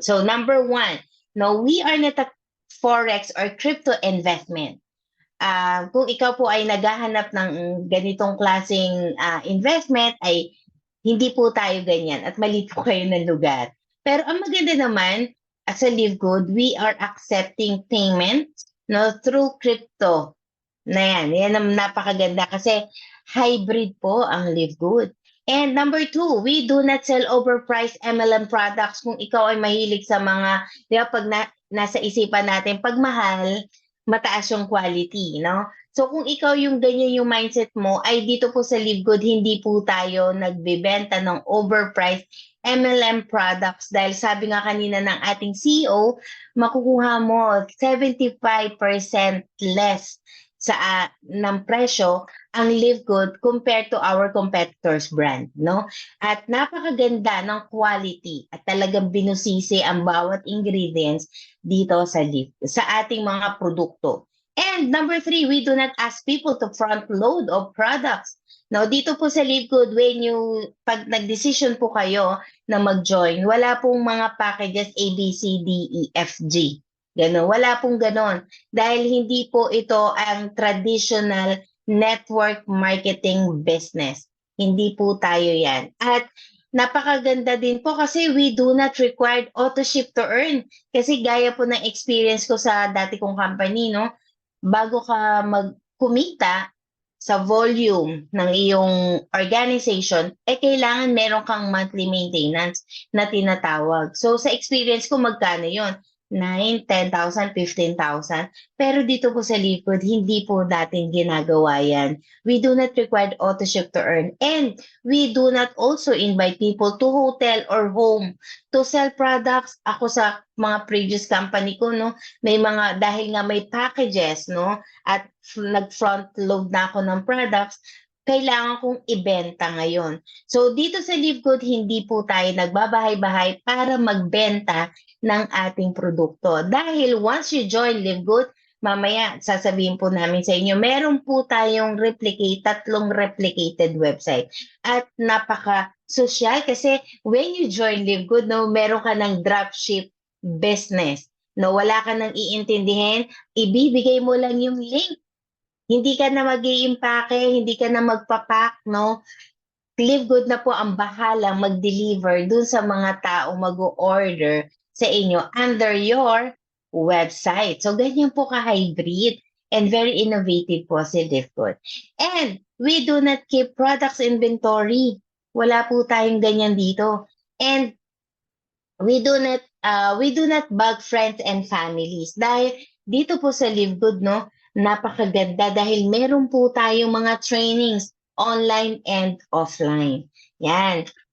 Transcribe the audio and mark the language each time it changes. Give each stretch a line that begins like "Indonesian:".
English: So number one, no, we are not a forex or crypto investment.
Filipino: Kung ikaw po ay naghahanap ng ganitong klaseng investment ay hindi po tayo ganyan at mali po kayo ng lugar. Pero ang maganda naman,
English: as a Live Good, we are accepting payments no, through crypto.
Filipino: Yan ang napakaganda kasi hybrid po ang Live Good.
English: And number two, we do not sell overpriced MLM products.
Filipino: Kung ikaw ay mahilig sa mga, di ba, pag nasa isipan natin, pag mahal, mataas yung quality, no? So kung ikaw yung ganyan yung mindset mo, ay dito po sa Live Good, hindi po tayo nagbebenta ng overpriced MLM products dahil sabi nga kanina ng ating CEO, makukuha mo 75% less ng presyo ang Live Good
English: compared to our competitors brand,
Filipino: no? At napakaganda ng quality at talagang binusisi ang bawat ingredients dito sa ating mga produkto.
English: And number three, we do not ask people to front load of products.
Filipino: No, dito po sa Live Good, pag nag-decision po kayo na mag-join, wala pong mga packages A, B, C, D, E, F, G. Ganon. Wala pong ganon. Dahil hindi po ito ang traditional network marketing business. Hindi po tayo yan. At napakaganda din po kasi
English: we do not require auto ship to earn.
Filipino: Kasi gaya po ng experience ko sa dati kong company, no? Bago ka magkumita sa volume ng iyong organization, kailangan meron kang monthly maintenance na tinatawag. So sa experience ko, magkano yon? 9, 10,000, 15,000. Pero dito po sa Live Good, hindi po natin ginagawa yan.
English: We do not require auto ship to earn. And we do not also invite people to hotel or home to sell products.
Filipino: Ako sa mga previous company ko, no, may mga, dahil nga may packages, no, at nag-front load na ako ng products, kailangan kong ibenta ngayon. So dito sa Live Good, hindi po tayo nagbabahay-bahay para magbenta ng ating produkto. Dahil
English: once you join
Filipino: Live Good, mamaya sasabihin po namin sa inyo, meron po tayong tatlong replicated website. At napaka-social kasi
English: when you join
Filipino: Live Good, no, meron ka ng dropship business. No, wala ka nang iintindihin, ibibigay mo lang yung link. Hindi ka na mag-iimpake, hindi ka na magpapak, no? Live Good na po ang bahalang mag-deliver dun sa mga tao mag-order sa inyo
English: under your website.
Filipino: So, ganyan po ka-hybrid and very innovative po si Live Good.
English: And we do not keep products inventory.
Filipino: Wala po tayong ganyan dito.
English: And we do not bug friends and families.
Filipino: Dahil dito po sa Live Good, no, napakaganda dahil meron po tayong mga trainings
English: online and offline.
Filipino: Yan.